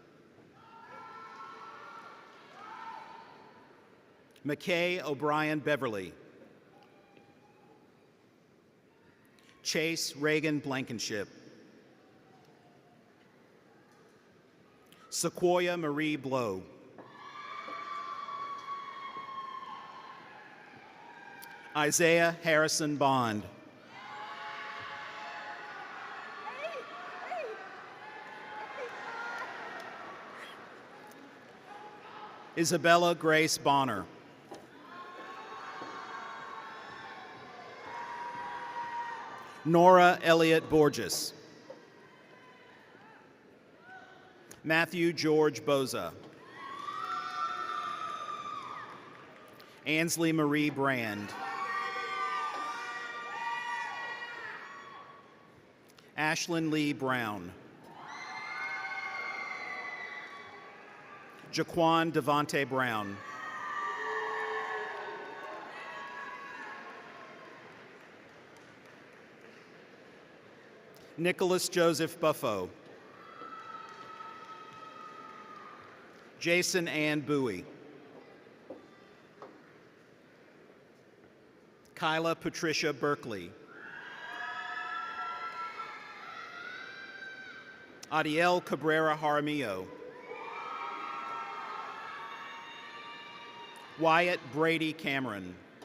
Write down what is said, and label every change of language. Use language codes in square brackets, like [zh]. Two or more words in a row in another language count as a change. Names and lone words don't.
[en] McKay O'Brien Beverly. Chase Reagan Blankenship. Sequoia Marie Blow. Isaiah Harrison Bond. Isabella Grace Bonner. Nora Elliott Borges. Matthew George Boza. Ansley Marie Brand. Ashlyn Lee Brown. Jaquan Devonte Brown. Nicholas Joseph Buffo. Jason Ann Bowie. Kyla Patricia Berkeley. Adiel Cabrera Jaramillo. Wyatt Brady Cameron.